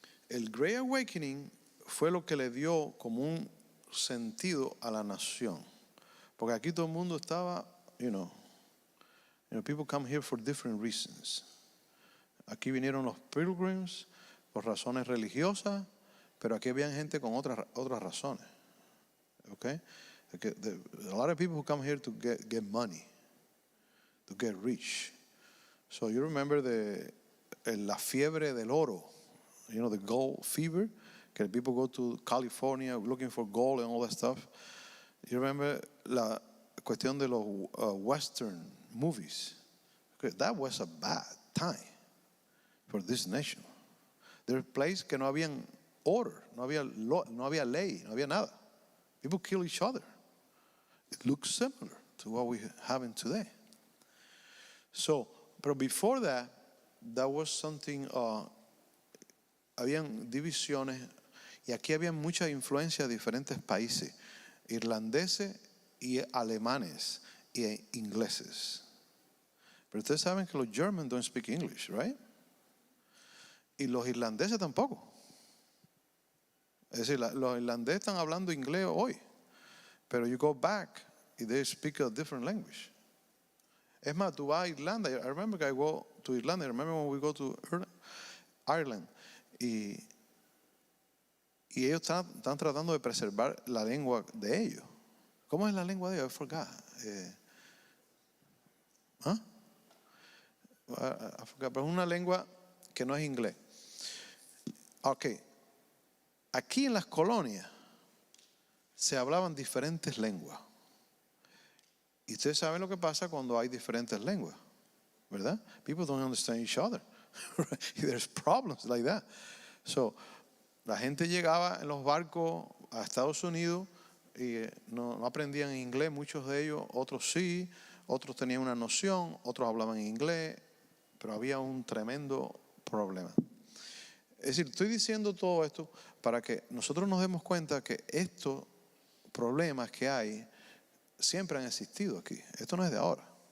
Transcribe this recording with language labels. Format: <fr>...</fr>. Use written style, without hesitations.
<es>El Great Awakening fue lo que le dio como un sentido a la nación. Porque aquí todo el mundo estaba,</es> <en>people come here for different reasons.</en> <es>Aquí vinieron los pilgrims por razones religiosas, pero aquí había gente con otras razones.</es> <en>Okay? A lot of people who come here to get money, to get rich. So you remember</en> <es>la fiebre del oro,</es> <en>the gold fever, que people go to California looking for gold and all that stuff. You remember</en> <es>la cuestión de los</es> <en>Western movies. Okay, that was a bad time for this nation. There were places</en> <es>que no habían order, no había ley, no había nada.</es> <en>People kill each other. It looks similar to what we have today. So, but before that was something,</en> <es>habían divisiones, y aquí había mucha influencia de diferentes países, irlandeses y alemanes y ingleses. Pero ustedes saben que los</es> <en>Germans don't speak English, right?</en> <es>Y los irlandeses tampoco. Es decir, los irlandeses están hablando inglés hoy, pero</es> <en>you go back and they speak a different language.</en> <es>Es más, tú vas a Irlanda.</es> <en>I remember I go to Irlanda. I remember when we go to Ireland.</en> <es>Y ellos están tratando de preservar la lengua de ellos. ¿Cómo es la lengua de ellos?</es> <en>I forgot. I forgot.</en> <es>Pero es una lengua que no es inglés. Okay. Aquí en las colonias se hablaban diferentes lenguas. Y ustedes saben lo que pasa cuando hay diferentes lenguas, ¿verdad?</es> <en>People don't understand each other. There's problems like that.</en> <es>So, la gente llegaba en los barcos a Estados Unidos y no aprendían inglés, muchos de ellos, otros sí, otros tenían una noción, otros hablaban inglés, pero había un tremendo problema. Es decir, estoy diciendo todo esto para que nosotros nos demos cuenta que estos problemas que hay siempre han existido aquí. Esto no es de ahora.</es>